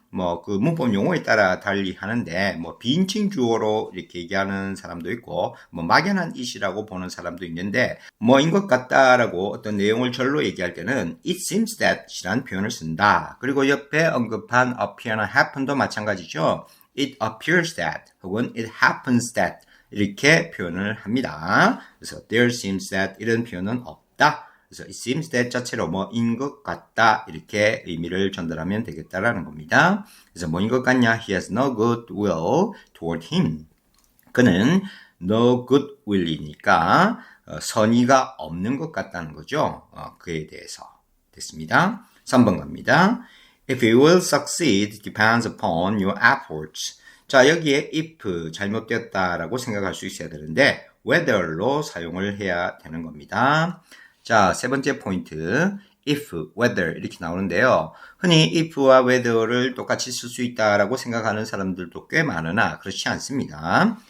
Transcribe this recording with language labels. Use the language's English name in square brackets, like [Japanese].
[Korean] 뭐 그 문법 용어에 따라 달리 하는데 뭐 비인칭 주어로 이렇게 얘기하는 사람도 있고 뭐 막연한 it이라고 보는 사람도 있는데 뭐인 것 같다라고 어떤 내용을 절로 얘기할 때는 [English] it seems that [Korean] 이라는 표현을 쓴다. 그리고 옆에 언급한 appear나 happen도 마찬가지죠. [English] it appears that [Korean] 혹은 [English] it happens that [Korean] 이렇게 표현을 합니다. 그래서 [English] there seems that [Korean] 이런 표현은 없다. 그래서 [English] it seems that [Korean] 자체로 뭐인 것 같다 이렇게 의미를 전달하면 되겠다라는 겁니다. 그래서 뭐인 것 같냐? [English] He has no good will toward him. [Korean] 그는 [English] no good will [Korean] 이니까 선의가 없는 것 같다는 거죠. 그에 대해서 됐습니다. 3번 갑니다. [English] If you will succeed depends upon your efforts. [Korean] 자, 여기에 if 잘못되었다라고 생각할 수 있어야 되는데 whether로 사용을 해야 되는 겁니다. 자, 세 번째 포인트 if, whether 이렇게 나오는데요. 흔히 if와 whether를 똑같이 쓸 수 있다라고 생각하는 사람들도 꽤 많으나 그렇지 않습니다.